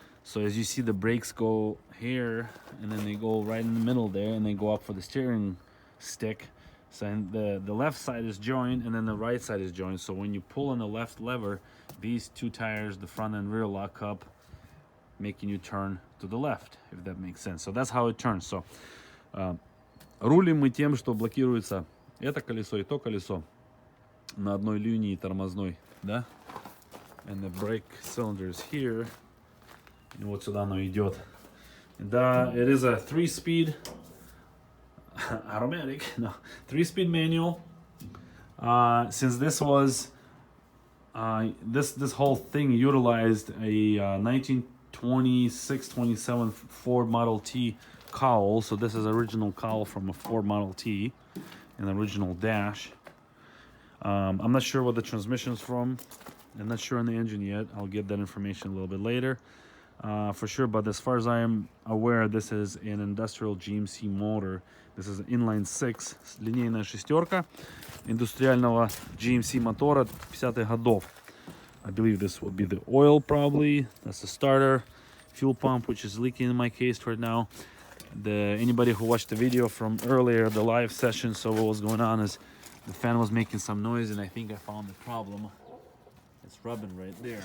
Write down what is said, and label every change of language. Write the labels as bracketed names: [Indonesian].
[English] So as you see, the brakes go here and then they go right in the middle there and they go up for the steering stick. So the left side is joined and then the right side is joined. So when you pull on the left lever, these two tires, the front and rear, lock up, making you turn to the left, if that makes sense. So that's how it turns. [Russian] So рулим мы тем, что блокируется это колесо и то колесо на одной линии тормозной, да? [English] And the brake cylinder is here. [Russian] И вот сюда оно идет. [English] It is a 3-speed automatic, no, 3-speed manual. Since this was this whole thing utilized a 1926-27 Ford Model T cowl, so this is original cowl from a Ford Model T, an original dash. I'm not sure what the transmission's from. I'm not sure on the engine yet. I'll get that information a little bit later. For sure, but as far as I am aware, this is an industrial GMC motor. This is an inline 6, [Russian] линейная шестерка индустриального GMC мотора 50-х годов. [English] I believe this would be the oil probably. That's the starter. Fuel pump, which is leaking in my case right now. Anybody who watched the video from earlier, the live session, so what was going on is the fan was making some noise and I think I found the problem. It's rubbing right there.